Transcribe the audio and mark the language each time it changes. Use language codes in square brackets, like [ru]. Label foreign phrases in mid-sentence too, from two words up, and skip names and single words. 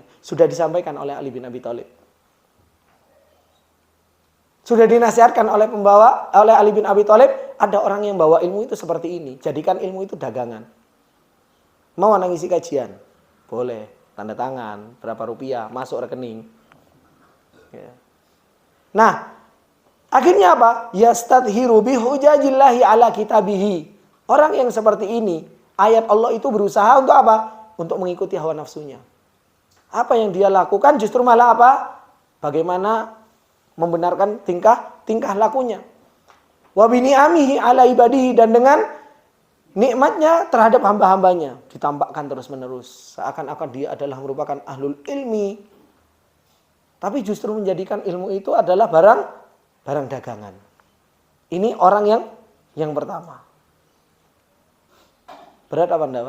[id] Sudah disampaikan oleh Ali bin Abi Thalib. Sudah dinasihatkan oleh Ali bin Abi Thalib, ada orang yang bawa ilmu itu seperti ini. Jadikan ilmu itu dagangan. Mau anak ngisi kajian? Boleh. Tanda tangan, berapa rupiah, masuk rekening. Ya. Nah, akhirnya apa? [ar] يستظهر بحجج الله على كتابه. [id] Orang yang seperti ini, ayat Allah itu berusaha untuk apa? Untuk mengikuti hawa nafsunya. Apa yang dia lakukan justru malah apa? Bagaimana membenarkan tingkah lakunya. [ar] وبنعمه على عباده, [id] dan dengan nikmatnya terhadap hamba-hambanya ditampakkan terus-menerus. Seakan-akan dia adalah merupakan [ar] أهل العلم. [id] Tapi justru menjadikan ilmu itu adalah barang dagangan. Ini orang yang pertama. Berat apa enggak, Pak?